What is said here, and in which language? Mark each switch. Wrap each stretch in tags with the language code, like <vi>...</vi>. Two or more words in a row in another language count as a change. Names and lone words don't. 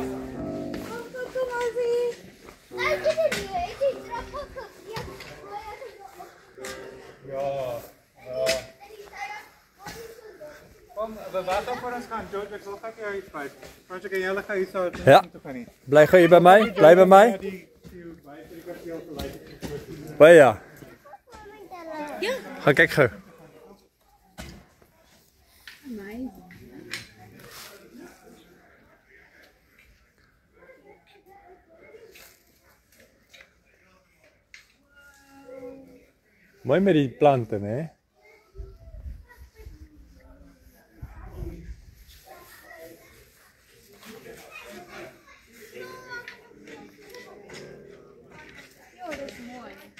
<af>Kom Ozzy.</af> <nl>Kom, we wachten voor ons gaan.</nl> <af>George, ek wil gou jou iets wys. Want ek kan julle gou hier so Ja. toe gaan nie.</af> <nl>Blijf je bij mij? Blijf bij mij?</nl> <af>Die kasteel gelyk.</af> <nl>Bij ja. Ga kijk gauw. Amazing.</nl> <af>Mooi met die planten, hè? Ja, dit is mooi.</af>